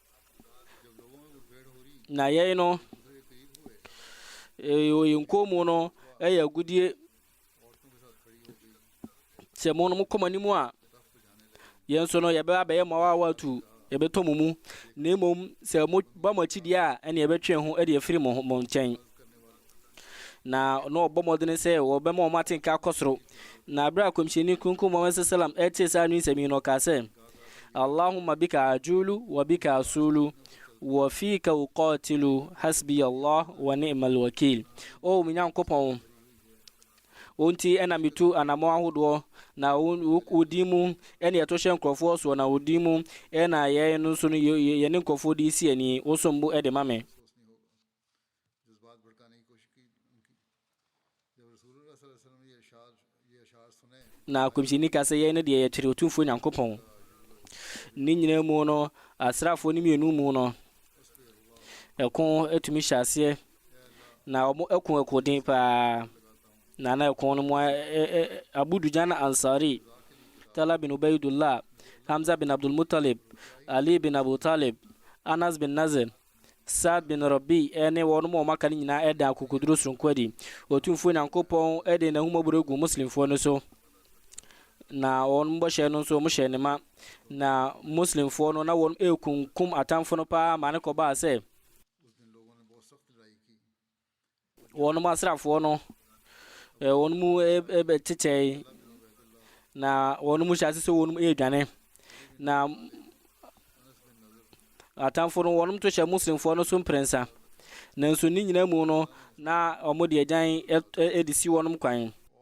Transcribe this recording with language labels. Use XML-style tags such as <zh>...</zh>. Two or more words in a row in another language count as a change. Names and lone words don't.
<ak>na yɛn no nkomu no ɛyɛ agudie sɛ mo no mokɔmanim a yɛn so no yɛbɛba bɛyɛ mo awawatu yɛbɛtɔ mo mu na mmom sɛ mo ba mo akyideɛ a ɛne yɛbɛtwe ho ɛde afiri mo nkyɛn na ɔbɔ mmɔden sɛ wɔbɛma wɔn atenka akɔ soro na abira kɔmhyɛni kunkum Muhammad sallam ɛte saa no nsɛm yi no ɔka sɛ</ak> <ar>اللهم بك أجول و بك أصول و فيك أقاتل حسبي الله و نعم الوكيل</ar> <ak>o mi nyankopɔn wonti ɛna mitu anamo ahodoɔ na wodi mu ɛne ɛto hyɛ nkurɔfoɔ so na wodi mu ɛna yɛn no nso no yɛne nkurɔfoɔ de si ani wosombo ɛde ma me na kɔmhyɛni ka sɛ yɛn no deɛ yɛkyerɛ otumfoɔ nyankopɔn ne nyinaa mu no asraafoɔ no mmienu mu no ɛko atumi hyɛ aseɛ na wɔn ɛko ɛkoden paa na ɛko no mu Abu Dujana Ansari Talha bin Ubaidullah Hamza bin Abdul Muttalib Ali bin Abu Talib Anas bin Nazir Saad bin Rabi ɛne wɔn mu ɔmaka no nyinaa ɛda akokoduro soronko adi otumfoɔ nyankopɔn ɛde n'ahomaboro gu muslimfoɔ no so na wɔn bɔhyɛ no nso wɔn hyɛ ne ma na muslimfoɔ no na wɔn ekunkum atamfo no paa ma ne kɔbaa sɛ wɔn mu asraafoɔ no wɔn mu ɛbɛkyekyɛ na wɔn mu hyɛ ase sɛ wɔn mu ɛredwane na atamfo no wɔn to hyɛ muslimfoɔ no so mprɛnsa nanso ne nyinaa mu no na wɔn de agyan ɛde si wɔn kwan</ak>